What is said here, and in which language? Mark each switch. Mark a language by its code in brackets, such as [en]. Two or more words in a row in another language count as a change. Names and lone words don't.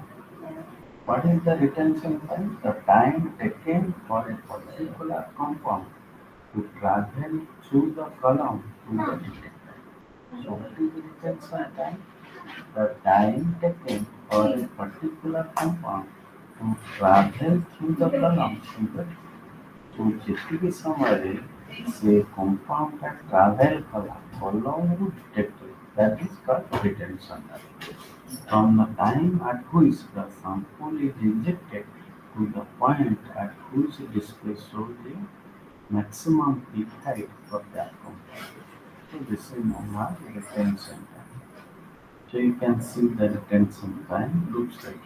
[en] What is the retention time? The time taken for a particular compound to travel through the column to the detector. So what is the retention time? The time taken for a particular compound to travel through the column to the [or] ଯେତିକି ସମୟରେ ସେ କମ୍ପାଉଣ୍ଡଟା ଟ୍ରାଭେଲ୍ କଲା କଲମରୁ ଡିଟେକ୍ଟର [en] that is called retention time. From the time at which the sample is injected to the point at which it displays shows the maximum peak height for that compound. So this is known as retention time. So you can see the retention time looks like.